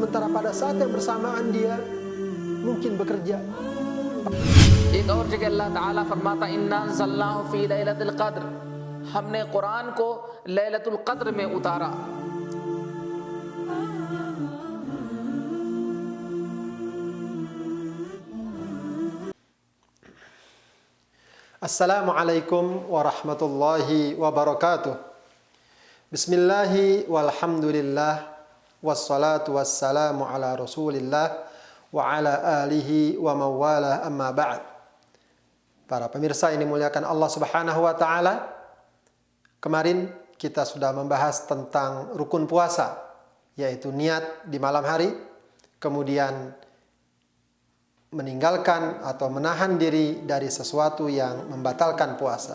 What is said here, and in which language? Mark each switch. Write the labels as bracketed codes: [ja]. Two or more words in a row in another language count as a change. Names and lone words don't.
[id] pada saat yang bersamaan dia mungkin bekerja. [hi] एक और जगह अल्लाह ताला फरमाता [ar] إنا أنزلناه في ليلة القدر, [hi] हमने कुरान को लैलतुल क़द्र में उतारा। [ar] السلام عليكم ورحمة الله وبركاته. بسم الله والحمد لله والصلاة والسلام على رسول الله وعلى آله وموالاه أما بعد. [id] Para pemirsa yang dimuliakan [ar] الله سبحانه وتعالى, [id] kemarin kita sudah membahas tentang rukun puasa, yaitu niat di malam hari, kemudian meninggalkan atau menahan diri dari sesuatu yang membatalkan puasa.